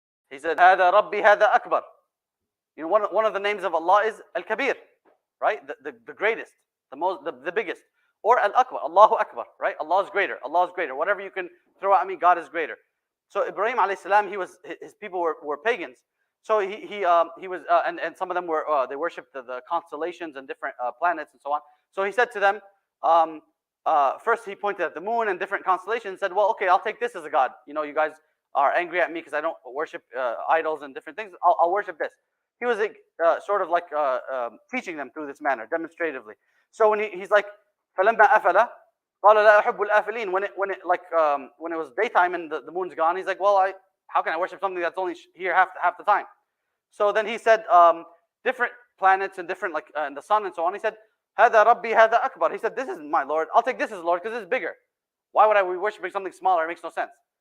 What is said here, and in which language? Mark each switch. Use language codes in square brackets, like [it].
[en] He said, [ar] هذا ربي هذا أكبر. [en] You know, one of the names of Allah is Al-Kabir, right? The greatest, the biggest. Or Al-Akbar, Allahu Akbar, right? Allah is greater, Allah is greater. Whatever you can throw at me, God is greater. So Ibrahim alayhi salam, his people were pagans. So he was, and some of them were, they worshipped the constellations and different planets and so on. So he said to them, first he pointed at the moon and different constellations and said, well, okay, I'll take this as a god. You know, you guys are angry at me because I don't worship idols and different things. I'll worship this. He was sort of like teaching them through this manner, demonstratively. So when he's like, [ar] فَلَمَّا أَفَلَ قَالَ لَا أُحِبُّ الْآفِلِينَ. [en] When it was daytime and the moon's gone, he's like, well, how can I worship something that's only here half the time? So then he said, different planets and different, like and the sun and so on. He said, [ar] هَذَا رَبِّي هَذَا أَكْبَرُ. [en] He said, this is my Lord. I'll take this as Lord because this is bigger. Why would I be worshiping something smaller? It makes no sense.